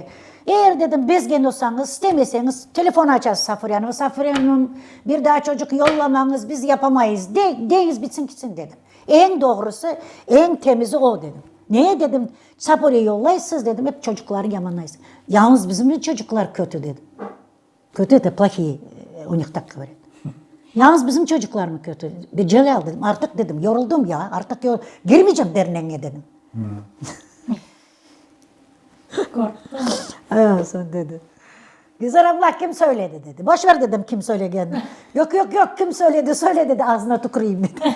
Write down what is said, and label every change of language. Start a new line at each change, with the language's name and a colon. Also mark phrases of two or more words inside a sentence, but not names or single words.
Turkish: Eğer dedim bezgen olsanız, istemeseniz telefon açarız Safuriye Hanım. Safuriye Hanım bir daha çocuk yollamanız biz yapamayız. Deyiz bitsin gitsin dedim. En doğrusu, en temizi o dedim. Neye dedim? Safuriye yollayısınız dedim. Hep çocukları yamanlayız. Yalnız bizim de çocuklar kötü dedim. Kötü de
Russian: плохие, у них так говорят.
Turkish: Yalnız bizim çocuklar mı kötü? Celal dedim. Artık dedim yoruldum ya. Artık girmeyeceğim derneğe dedim. Korktum. Sen dedi. Güzel abla kim söyledi dedi. Boş ver dedim kim söyledi. Yok kim söyledi dedi ağzına tüküreyim dedi.